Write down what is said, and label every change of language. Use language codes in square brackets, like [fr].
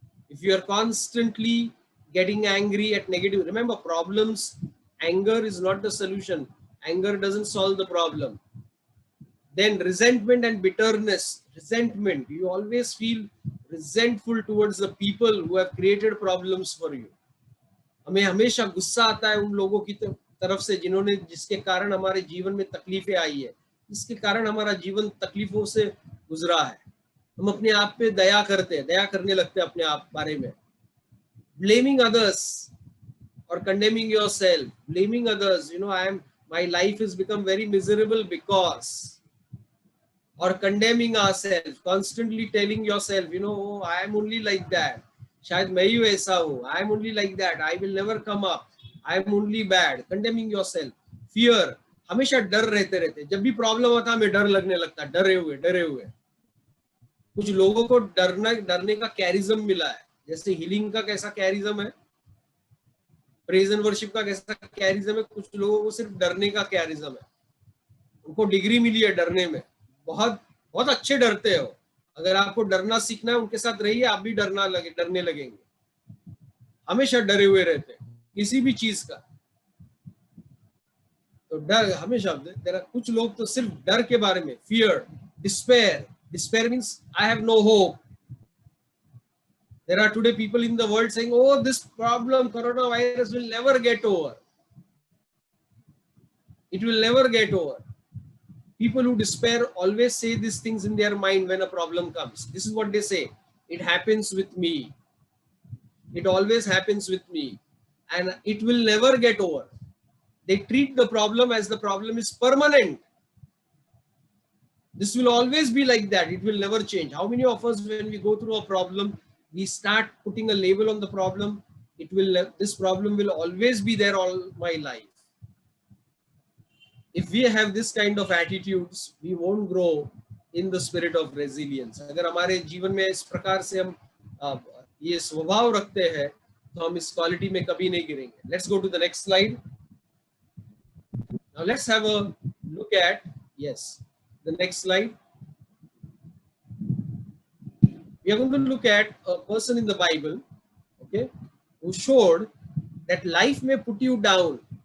[en] If you are constantly getting angry at negative, remember problems, anger is not the solution. Anger doesn't solve the problem. Then resentment and bitterness. Resentment, you always feel resentful towards the people who have created problems for you. [hi] हमें हमेशा गुस्सा आता है उन लोगों की तरफ से जिसके कारण हमारे जीवन में तकलीफें आई है, जिसके कारण हमारा जीवन तकलीफों से गुजरा है। हम अपने आप पे दया करते हैं, दया करने लगते हैं अपने आप बारे में। [en] blaming others or condemning yourself, blaming others, my life has become very miserable because, or condemning ourselves, constantly telling yourself, oh, I am only like that, [hi] शायद मैं ही वैसा हूँ, [en] I am only like that, I will never come up, I am only bad, condemning yourself, fear, [hi] हमेशा डर रहते जब भी problem आता हमें डर लगने लगता है, डरे हुए। कुछ लोगों को डरने का कैरिज्म मिला है, जैसे हीलिंग का कैसा कैरिज्म है, प्रेज एंड वर्शिप का कैसा कैरिज्म है, कुछ लोगों को सिर्फ डरने का कैरिज्म है, उनको डिग्री मिली है डरने में, बहुत अच्छे डरते हो। अगर आपको डरना सीखना है उनके साथ रहिए, आप भी डरने लगेंगे। हमेशा डरे हुए रहते हैं किसी भी चीज का, तो डर हमेशा। कुछ लोग तो सिर्फ डर के बारे में, [en] Fear, despair means I have no hope. There are today people in the world saying, oh, this problem, coronavirus will never get over. It will never get over. People who despair always say these things in their mind when a problem comes. This is what they say. It happens with me. It always happens with me. And it will never get over. They treat the problem as the problem is permanent. This will always be like that. It will never change. How many of us, when we go through a problem, we start putting a label on the problem? This problem will always be there all my life. If we have this kind of attitudes, we won't grow in the spirit of resilience. [hi] अगर हमारे जीवन में इस प्रकार से हम ये स्वभाव रखते हैं, तो हम इस क्वालिटी में कभी नहीं गिरेंगे. [en] Let's go to the next slide. Now let's have a look at, the next slide. We are going to look at a person in the Bible, who showed that life may put you down.